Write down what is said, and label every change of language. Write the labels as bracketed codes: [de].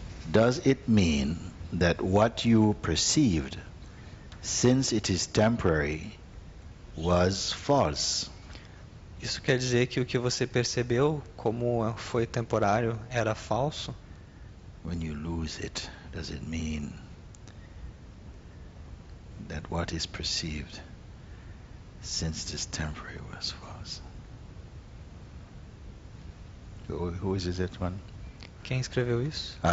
[en] does it mean that what you perceived, since it is temporary, was false? [pt] isso quer dizer que o que você percebeu como foi temporário era falso? [en] When you lose it, does it mean that what is perceived, since it is temporary, was false? Who is that one? [pt] Quem escreveu isso?